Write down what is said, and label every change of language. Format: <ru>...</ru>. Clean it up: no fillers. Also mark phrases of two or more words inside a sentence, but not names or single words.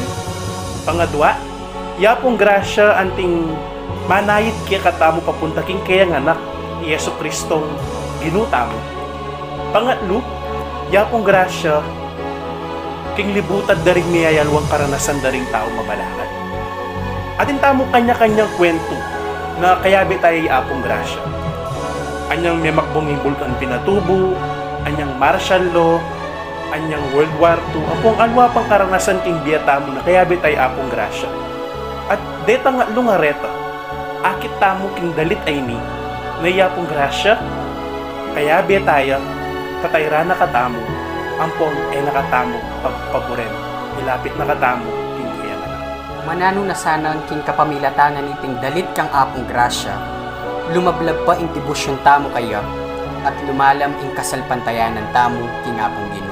<pam>Pangadwa, yapong grasya anting manayit kay katamo papunta king kayang anak, Yesu Kristong ginutamo. Pangatlo, yapong grasya king libutad daring niyayalwang karanasan daring tao mabalakat. Atin tamo kanya-kanyang kwento na kayabi tayo apong grasya. Anyang may makbong bulkan pinatubo, anyang</pam> <en>martial law,</en> <pam>anyang</pam> <en>World War II,</en> <pam>apong alwa pang karanasan king biyata mo na kayabi tayo apong grasya. At deta nga lungareta, akit tamo king dalit ay ni, na yapong grasya, kayabi tayo, tatayra na katamo, ampong ay nakatamo pagpaboren, ilapit na katamo, king kaya na. Manano na sana ang king kapamilatangan iting dalit kang apong grasya, lumablab pa ing tibusyon tamo kaya, at lumalam ing kasalpantayanan tamo king apong ginu.</pam>